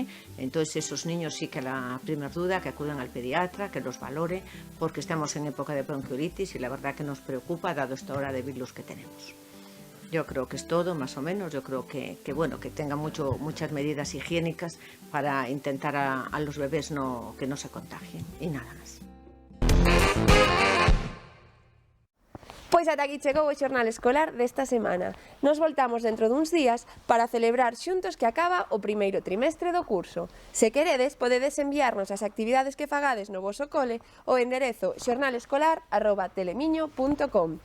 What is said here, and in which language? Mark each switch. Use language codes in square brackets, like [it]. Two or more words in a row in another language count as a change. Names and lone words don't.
[es] Entonces esos niños sí que a la primera duda que acudan al pediatra, que los valore, porque estamos en época de bronquiolitis y la verdad que nos preocupa dado esta hora de virus que tenemos. Yo creo que es todo, más o menos. Yo creo que tengan muchas medidas higiénicas para intentar a los bebés que no se contagien. Y nada más. [gl] Pois ata aquí chegou o xornal escolar desta semana. Nos voltamos dentro duns días para celebrar xuntos que acaba o primeiro trimestre do curso. Se queredes, podedes enviarnos as actividades que fagades no voso cole ao enderezo xornalescolar@telemiño.com.